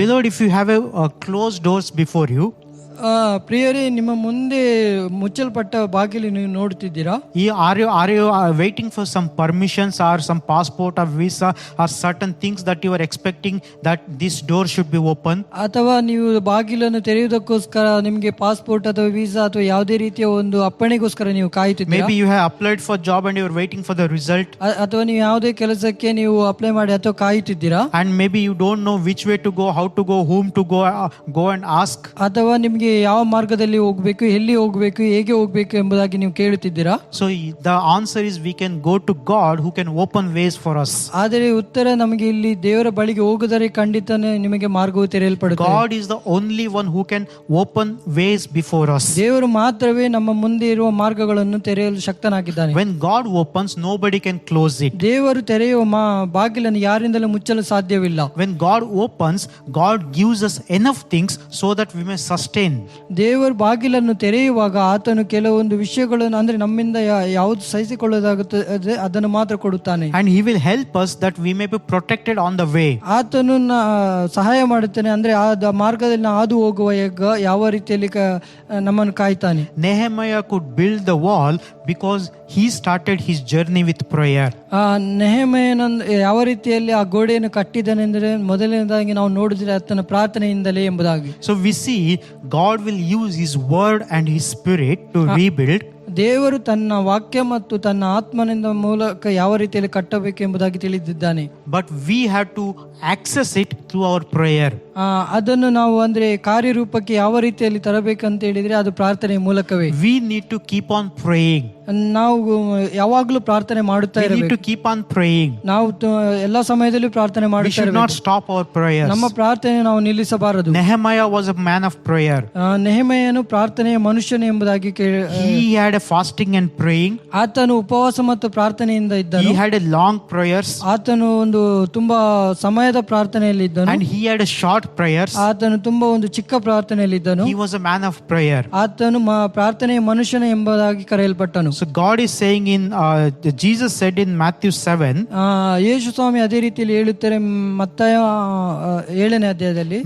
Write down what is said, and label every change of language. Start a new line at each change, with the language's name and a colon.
English: Beloved, if you have a closed doors before you,
Kannada: ಪ್ರಿಯರೇ, ನಿಮ್ಮ ಮುಂದೆ ಮುಚ್ಚಲ್ಪಟ್ಟ ಬಾಗಿಲು ನೀವು ನೋಡುತ್ತಿದ್ದೀರಾ?
English: are you waiting for some permissions or some passport or visa or certain things that you are expecting that this door should be open?
Kannada: ಅಥವಾ ನೀವು ಬಾಗಿಲನ್ನು ತೆರೆಯುವುದಕ್ಕೋಸ್ಕರ ನಿಮಗೆ passport ಅಥವಾ ವೀಸಾ ಅಥವಾ ಯಾವುದೇ ರೀತಿಯ ಒಂದು ಅಪ್ಪಣೆಗೋಸ್ಕರ ನೀವು ಕಾಯುತ್ತಿದ್ದೀರಾ?
English: Maybe you have applied for job and you are waiting for the result.
Kannada: ಅಥವಾ ನೀವು ಯಾವುದೇ ಕೆಲಸಕ್ಕೆ ನೀವು ಅಪ್ಲೈ ಮಾಡಿ ಅಥವಾ ಕಾಯುತ್ತಿದ್ದೀರಾ?
English: And maybe you don't know which way to go, how to go, whom to go and ask.
Kannada: ಅಥವಾ ನಿಮಗೆ ಯಾವ ಮಾರ್ಗದಲ್ಲಿ ಹೋಗಬೇಕು, ಎಲ್ಲಿ ಹೋಗಬೇಕು, ಹೇಗೆ ಹೋಗಬೇಕು ಎಂಬುದಾಗಿ ನೀವು ಕೇಳುತ್ತಿದ್ದೀರಾ?
English: So the answer is we can go to God who can open ways for us.
Kannada: ಆದರೆ ಉತ್ತರ ನಮಗೆ ಇಲ್ಲಿ ದೇವರ ಬಳಿಗೆ ಹೋಗುದರೆ ಖಂಡಿತನೇ ನಿಮಗೆ ಮಾರ್ಗವು ತೆರೆಯಲ್ಪಡುತ್ತದೆ.
English: God is the only one who can open ways before us.
Kannada: ದೇವರು ಮಾತ್ರವೇ ನಮ್ಮ ಮುಂದೆ ಇರುವ ಮಾರ್ಗಗಳನ್ನು ತೆರೆಯಲು ಶಕ್ತನಾಗಿದ್ದಾನೆ.
English: When God opens, nobody can close it.
Kannada: ದೇವರು ತೆರೆಯುವ ಬಾಗಿಲನ್ನು ಯಾರಿಂದಲೂ ಮುಚ್ಚಲು ಸಾಧ್ಯವಿಲ್ಲ.
English: When God opens, God gives us enough things so that we may sustain.
Kannada: ದೇವರು ಬಾಗಿಲನ್ನು ತೆರೆಯುವಾಗ ಆತನು ಕೆಲವೊಂದು ವಿಷಯಗಳನ್ನು ಅಂದ್ರೆ ನಮ್ಮಿಂದ ಯಾವುದು ಸಹಿಸಿಕೊಳ್ಳೋದಾಗುತ್ತದೆ ಅದನ್ನು ಮಾತ್ರ ಕೊಡುತ್ತಾನೆ.
English: And he will help us that we may be protected on the way.
Kannada: ಆತನು ಸಹಾಯ ಮಾಡುತ್ತಾನೆ, ಅಂದ್ರೆ ಆ ಮಾರ್ಗದಲ್ಲಿ ಹಾದು ಹೋಗುವಾಗ ಯಾವ ರೀತಿಯಲ್ಲಿ ನಮ್ಮನ್ನು ಕಾಯ್ತಾನೆ.
English: Nehemiah could build the wall because he started his journey with prayer.
Kannada: ನೆಹೆಮೀಯನು ಯಾವ ರೀತಿಯಲ್ಲಿ ಆ ಗೋಡೆಯನ್ನು ಕಟ್ಟಿದನೆಂದರೆ ಮೊದಲನೇದಾಗಿ ನಾವು ನೋಡಿದ್ರೆ ಆತನ ಪ್ರಾರ್ಥನೆಯಿಂದಲೇ ಎಂಬುದಾಗಿ.
English: So we see God will use his word and his spirit to rebuild.
Kannada: ದೇವರು ತನ್ನ ವಾಕ್ಯ ಮತ್ತು ತನ್ನ ಆತ್ಮನಿಂದ ಮೂಲಕ ಯಾವ ರೀತಿಯಲ್ಲಿ ಕಟ್ಟಬೇಕು ಎಂಬುದಾಗಿ ತಿಳಿದಿದ್ದಾನೆ.
English: But we have to access it through our prayer.
Kannada: ಅದನ್ನು ನಾವು ಅಂದ್ರೆ ಕಾರ್ಯರೂಪಕ್ಕೆ ಯಾವ ರೀತಿಯಲ್ಲಿ ತರಬೇಕಂತ ಹೇಳಿದ್ರೆ ಅದು ಪ್ರಾರ್ಥನೆಯ ಮೂಲಕವೇ.
English: We need to keep on praying.
Kannada: ನಾವು ಯಾವಾಗಲೂ ಪ್ರಾರ್ಥನೆ ಮಾಡುತ್ತಾ
English: We need
Kannada: ಇರಬೇಕು.
English: to keep on praying.
Kannada: ನಾವು ಎಲ್ಲಾ ಸಮಯದಲ್ಲೂ ಪ್ರಾರ್ಥನೆ
English: We
Kannada: ಮಾಡುತ್ತಾ
English: should not
Kannada: ಇರಬೇಕು.
English: stop our prayers.
Kannada: ನಮ್ಮ ಪ್ರಾರ್ಥನೆ ನಾವು ನಿಲ್ಲಿಸಬಾರದು.
English: Nehemiah was a man of prayer.
Kannada: ನೆಹೆಮೀಯನು ಪ್ರಾರ್ಥನೆಯ ಮನುಷ್ಯನು ಎಂಬುದಾಗಿ
English: He had a fasting and praying.
Kannada: ಆತನು ಉಪವಾಸ ಮತ್ತು ಪ್ರಾರ್ಥನೆಯಿಂದ ಇದ್ದನು.
English: He had a long prayers.
Kannada: ಆತನು ಒಂದು ತುಂಬಾ ಸಮಯದ ಪ್ರಾರ್ಥನೆಯಲ್ಲಿ ಇದ್ದನು.
English: And he had a short prayers.
Kannada: ಆತನು ತುಂಬಾ ಒಂದು ಚಿಕ್ಕ ಪ್ರಾರ್ಥನೆಯಲ್ಲಿ ಇದ್ದನು.
English: He was a man of prayer.
Kannada: ಆತನು ಪ್ರಾರ್ಥನೆಯ ಮನುಷ್ಯನ ಎಂಬುದಾಗಿ ಕರೆಯಲ್ಪಟ್ಟನು.
English: So God is saying in Jesus said in Matthew 7.
Kannada: ಯೇಸು ಸ್ವಾಮಿ ಅದೇ ರೀತಿಯಲ್ಲಿ ಹೇಳುತ್ತಾರೆ ಮತ್ತಾಯ 7ನೇ ಅಧ್ಯಾಯದಲ್ಲಿ.